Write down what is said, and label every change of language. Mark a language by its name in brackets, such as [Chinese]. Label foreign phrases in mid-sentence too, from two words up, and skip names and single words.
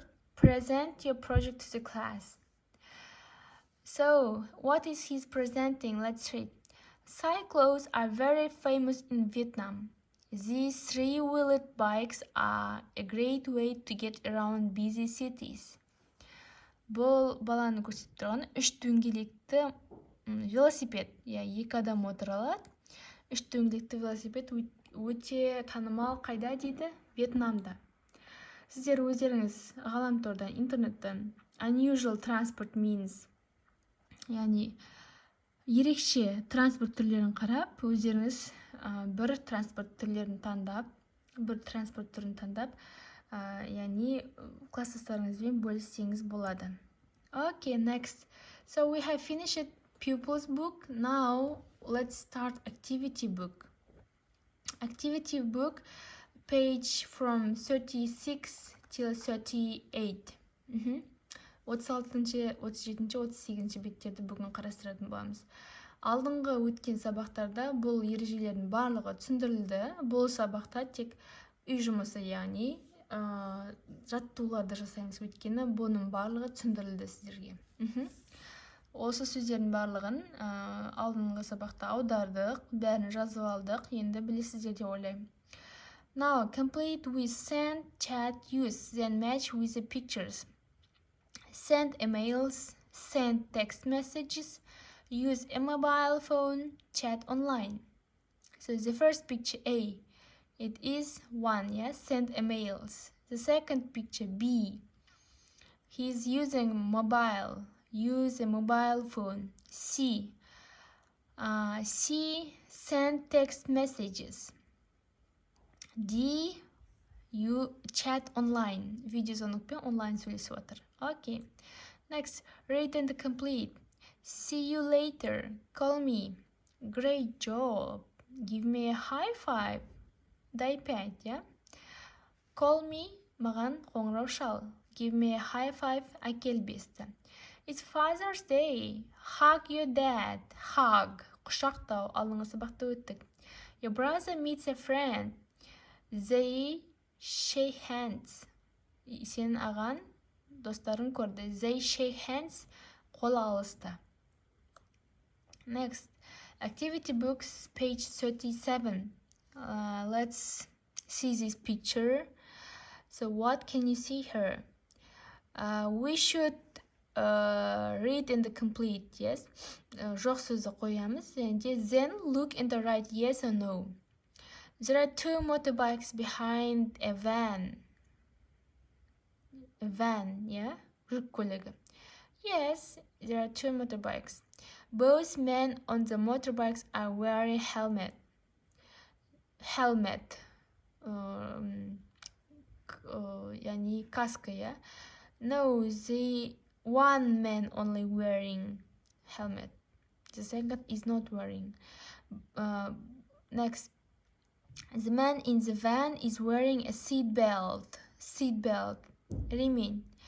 [English] Present your project to the class. So, what is he presenting? Let's read. Cyclos are very famous in Vietnam. These three-wheeled bikes are a great way to get around busy cities. [Kazakh] Бұл баланы көрсетіп тұрған үш дөңгелекті велосипед. Екі адам отыра алады. Үш дөңгелекті велосипед өте танымал қайда дейді? Вьетнамда. Сіздер өздеріңіз ғаламтордан, интернеттен [English] unusual transport means, [Kazakh] яғни ерекше транспорт түрлерін қарап, өздеріңіз бір транспорт түрін таңдап, яғни класстастарыңызбен бөліссеңіз болады. [English] Okay, next. So we have finished pupils book. Now let's start activity book. Activity book, page from 36 till 38. [Kazakh] 36-37, 38 беттерді бүгін қарастыратын боламыз. Алдыңғы өткен сабақтарда бұл ережелердің барлығы түсіндірілді. Бұл сабақта тек үй жұмысы, яғни жаттығуларды жасаймыз, өйткені бұның барлығы түсіндірілді сіздерге. Осы сөздердің барлығын алдыңғы сабақта аудардық, бәрін жазып алдық, енді білесіздер деп ойлаймын. [English] Now, complete with send, chat, use, then match with the pictures. Send emails, send text messages, use a mobile phone, chat online. So the first picture A, it is 1, yes, send emails. The second picture B, he's using mobile, use a mobile phone. C, send text messages. D, you chat online. [Kazakh] Видеозвонокпен онлайн сөйлесіп отыр. [English] Okay. Next, read and complete. See you later. Call me. Great job. Give me a high five. Дай 5, yeah? Call me. [Kazakh] Маған қоңырау шал. [English] Give me a high five. [Kazakh] Әкел 5-ті. [English] It's Father's Day. Hug your dad. Hug. [Kazakh] Құшақтау. Алдыңғы сабақта өттік. [English] Your brother meets a friend. They shake hands. [Kazakh] Сен аған достарын көрді. [English] They shake hands. [Kazakh] Қол алысты. [English] Next, activity books, page 37. Let's see this picture. So what can you see here? We should read and complete, yes? [Kazakh] Жоқ сөзді қоямыз. [English] Then look in the right, yes or no. There are two motorbikes behind a van. A van, yeah? [Kazakh] Жүк көлігі. [English] Yes, there are two motorbikes. Both men on the motorbikes are wearing helmet. [Kazakh] Яғни каска, [English] yeah? No, the one man only wearing helmet. The second is not wearing. Next, the man in the van is wearing a seat belt. Seat belt. Remain.